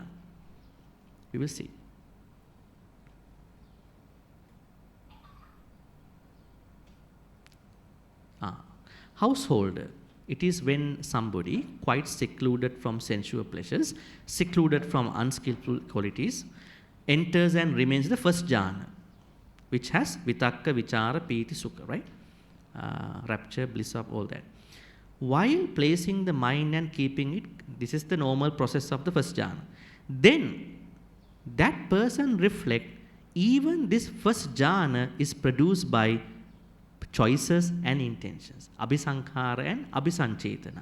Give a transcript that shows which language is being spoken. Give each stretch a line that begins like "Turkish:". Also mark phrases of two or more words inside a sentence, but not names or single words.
English: We will see. Householder. It is when somebody quite secluded from sensual pleasures, secluded from unskillful qualities, enters and remains the first jhana, which has
Pali: vitakka, vichara, piti, sukha,
English: right? Rapture, bliss of all that. While placing the mind and keeping it, this is the normal process of the first jhana. Then, that person reflects even this first jhana is produced by choices and intentions, abhisankhara and abhisanchetana.